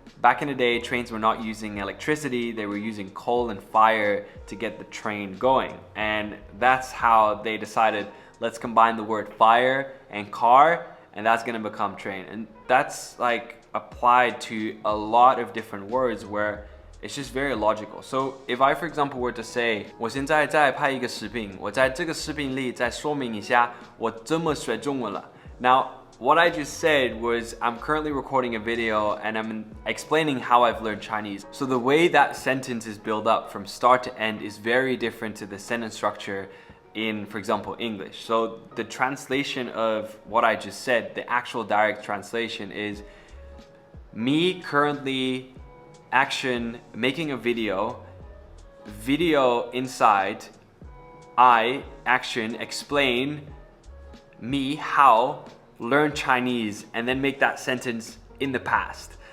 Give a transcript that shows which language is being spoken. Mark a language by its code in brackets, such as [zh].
[en] Back in the day, trains were not using electricity, they were using coal and fire to get the train going. And that's how they decided, let's combine the word fire and car, and that's gonna become train. And that's like applied to a lot of different words where it's just very logical. So if I, for example, were to say, [zh] 我现在在拍一个视频，我在这个视频里再说明一下我怎么学中文了. [en] Now, what I just said was I'm currently recording a video and I'm explaining how I've learned Chinese. So the way that sentence is built up from start to end is very different to the sentence structure in, for example, English. So the translation of what I just said, the actual direct translation is me currently action making a video inside, I action explain me how learn Chinese, and then make that sentence in the past.